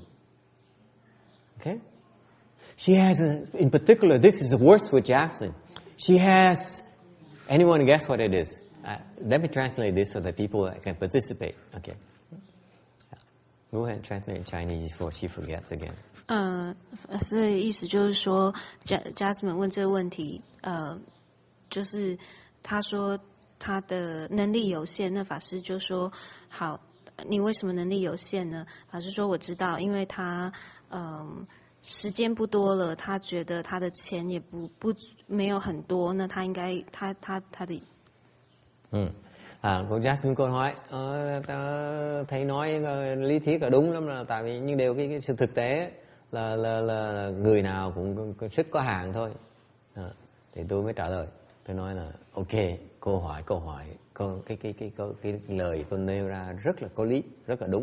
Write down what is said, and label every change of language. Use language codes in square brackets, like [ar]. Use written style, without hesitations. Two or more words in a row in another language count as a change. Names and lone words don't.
[en] Okay? She has, in particular, this is the worst for Jackson. She has, anyone guess what it is? Let me translate this so that people can participate. Okay. Go ahead and translate in Chinese before she forgets again. [zh] 所以意思就是说，Jasmine 问这个问题，就是他说他的能力有限，那法師就說：好，你為什麼能力有限呢？法師說：我知道，因為他時間不多了，他覺得他的錢也不沒有很多，那他應該他的 [vi] Cô Jasmine cô nói thầy nói lý thuyết là đúng lắm, là tại vì nhưng đều cái sự thực tế là người nào cũng rất có hạn thôi. Thì tôi mới trả lời, tôi nói là ok, câu hỏi cái lời tôi nêu ra rất là có lý, rất là đúng.